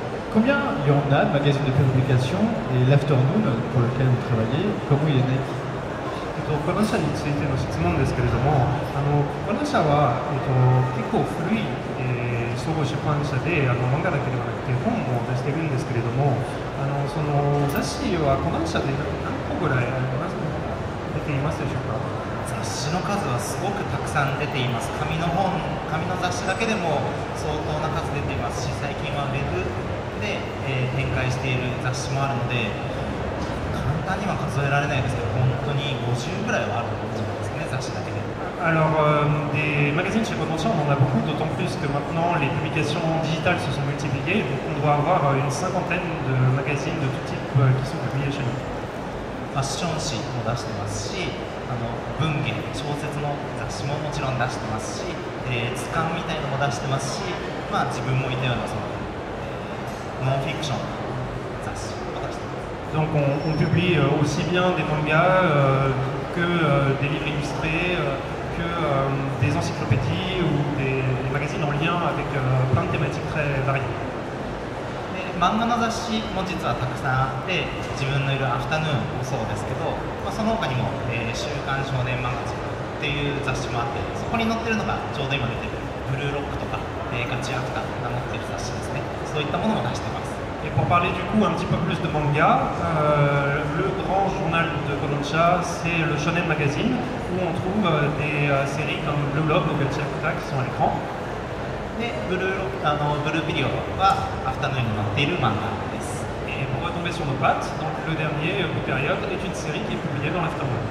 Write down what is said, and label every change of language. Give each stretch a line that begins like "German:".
French: Combien il y en a de magazines de prépublication et l'Afternoon pour lequel vous travaillez, comment il est né?
Japanese: コダン社についての質問ですけれども、コダン社は、結構古い、総合出版社で漫画だけではなくて本も出しているんですけれども、その雑誌はコダン社で何個ぐらい出ていますでしょうか。雑誌の数はすごくたくさん出ています。紙の雑誌だけでも相当な数出ていますし、最近はウェブで、展開している雑誌もあるので簡単には数えられないですけど、本当に50ぐらいはあるんじゃないですかね、雑誌だけで。
French: Alors, des magazines chez Kodansha, on en a beaucoup, d'autant plus que maintenant les publications digitales se sont multipliées, donc on doit avoir une cinquantaine de magazines de tout type qui sont publiés chez nous.
Japanese: ファッション誌も出してますし、文芸、小説の雑誌ももちろん出してますし、図鑑みたいのも出してますし、まあ、自分もいたようなその、ノンフィクションの雑誌を出してます。
French: Donc on publie aussi bien des mangas que des livres illustrés, que des encyclopédies ou des magazines en lien avec plein de thématiques très variées.
Japanese: 漫画の雑誌も実はたくさんあって、自分のいるアフタヌーンもそうですけど、まあ、その他にも、週刊少年マガジンっていう雑誌もあって、そこに載ってるのがちょうど今出てるブルーロックとか、ガチアフタが載ってる雑誌ですね。そういったものも出してます。
French: Et pour parler du coup un petit peu plus de manga, le grand journal de Kodansha, c'est le Shonen Magazine, où on trouve des séries comme Blue Lock ou Gachiakuta qui sont à l'écran.
Japanese: でブルーピリオドはアフタヌーンに載っている漫画です。
French: Et pour retomber sur nos pattes, donc le dernier, Blue Period, est une série qui est publiée dans l'Afternoon.